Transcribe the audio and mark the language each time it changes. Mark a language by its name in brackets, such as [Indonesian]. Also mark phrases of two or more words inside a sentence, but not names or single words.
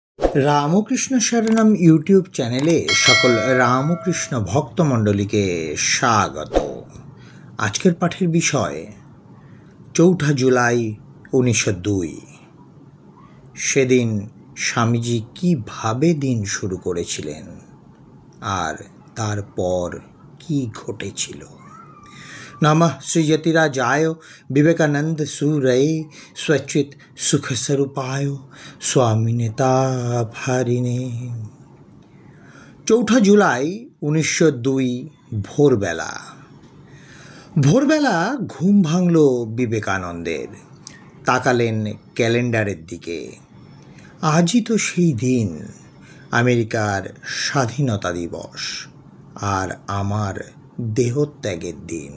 [Bangla] রামকৃষ্ণ শরণম ইউটিউব চ্যানেলে সকল রামকৃষ্ণ ভক্তমণ্ডলীকে স্বাগত। আজকের পাঠের বিষয় 4 জুলাই 1902। সেদিন স্বামীজি কীভাবে দিন শুরু করেছিলেন আর তারপর কি ঘটেছিল। [Sanskrit] नमः श्रीयतिराजाय विवेकानंद सूरये स्वच्चित सुख स्वरूपाय स्वामिनेता भारिणे। [Bangla] 4 জুলাই 1902 ভোরবেলা। ভোরবেলা ঘুম ভাঙল বিবেকানন্দের। তাকালেন ক্যালেন্ডারের দিকে। আজই তো সেই দিন, আমেরিকার স্বাধীনতা দিবস আর আমার দেহত্যাগের দিন।